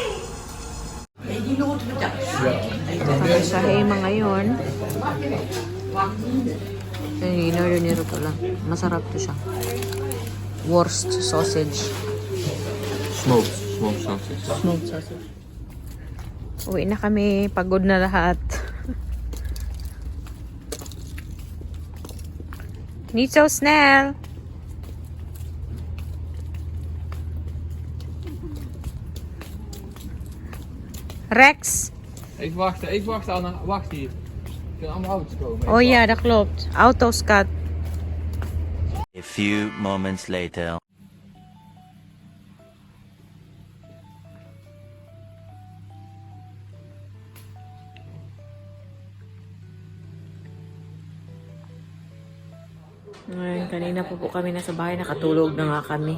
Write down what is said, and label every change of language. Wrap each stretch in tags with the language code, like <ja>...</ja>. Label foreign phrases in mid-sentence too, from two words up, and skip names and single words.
<tl>Kami sa Hema ngayon. Yung in-order nito pala. Masarap to siya. Wurst sausage.</tl> <en>Smoked sausage. Smoked sausage.</en> <tl>Uwi na kami. Pagod na lahat.</tl> <nl>Niet zo snel. Rex. Even wachten Anna. Wacht hier. Er kunnen allemaal auto's komen. Oh ja, dat klopt. Auto's kat.</nl> <en>A few moments later.</en> <tl>Ngayon, kanina po kami nasa bahay, nakatulog na nga kami.</tl>